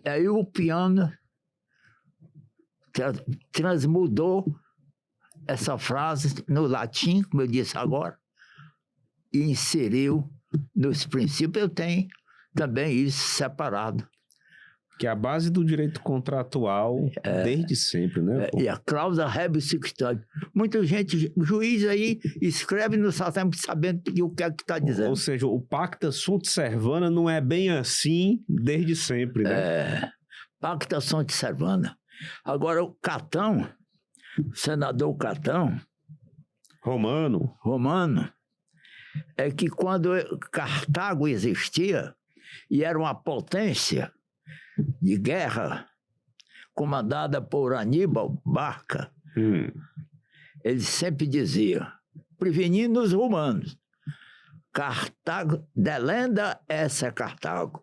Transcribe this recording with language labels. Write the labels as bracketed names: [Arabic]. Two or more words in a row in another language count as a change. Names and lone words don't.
[Portuguese] Aí o Piano transmudou essa frase no latim, como eu disse agora, e inseriu nos princípios. Eu tenho também isso separado. Que é a base do direito contratual desde sempre, né? E a cláusula [Latin] rebus sic stantibus. [Portuguese] Muita gente, juiz aí, escreve no saltério sabendo o que é que está dizendo. Ou seja, o [Latin] pacta sunt servanda [Portuguese] não é bem assim desde sempre, né? [Latin] Pacta sunt servanda. [Portuguese] Agora, o Catão, o senador Catão, romano, é que quando Cartago existia e era uma potência de guerra comandada por Aníbal Barca, ele sempre dizia, prevenindo os romanos, Cartago, delenda essa é Cartago.